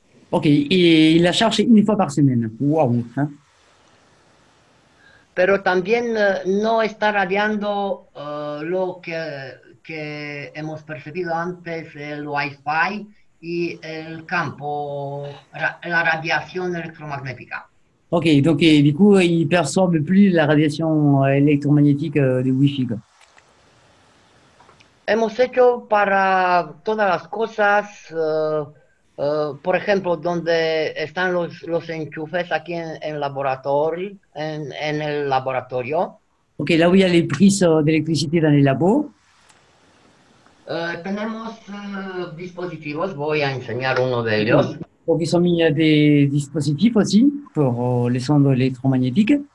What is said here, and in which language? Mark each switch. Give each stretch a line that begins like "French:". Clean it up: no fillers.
French: Ok, et il la charge une fois par semaine. Waouh, hein.
Spanish: Pero también no está radiando lo que que hemos percibido antes, el Wi-Fi y el campo, la radiación electromagnética.
French: Ok, donc et du coup, ils perçoivent plus la radiation électromagnétique du Wi-Fi, quoi.
Spanish: Hemos hecho para todas las cosas, por ejemplo, donde están los enchufes aquí en laboratorio, en el laboratorio.
French: Ok, là où il y a les prises d'électricité dans les labos.
Spanish: Tenemos dispositivos, voy a enseñar uno de ellos.
French: Donc, ils ont mis des dispositifs aussi pour les sondes électromagnétiques.